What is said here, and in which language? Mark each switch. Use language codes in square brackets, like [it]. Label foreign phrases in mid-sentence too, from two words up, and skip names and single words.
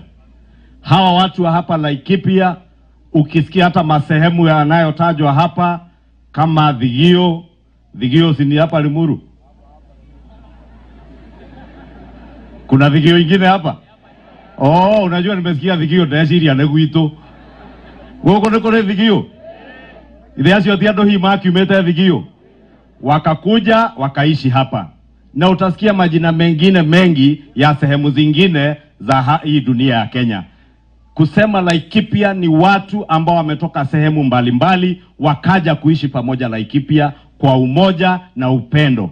[sw] Hawa watu wa hapa Laikipia, ukisikia hata masehemu yanayotajwa hapa kama Thigio si ni hapa Limuru? Kuna Thigio ingine hapa? Unajua nimesikia [ki] Thigio ndeciria nĩ gwitũ. Gũkũ nĩ kũrĩ Thigio? Ithe acio ti andũ hihi makiumĩte Thigio? [sw] Wakakuja wakaishi hapa. Na utasikia majina mengine mengi ya sehemu zingine za hii dunia ya Kenya. Kusema Laikipia ni watu ambao wametoka sehemu mbalimbali wakaja kuishi pamoja Laikipia kwa umoja na upendo.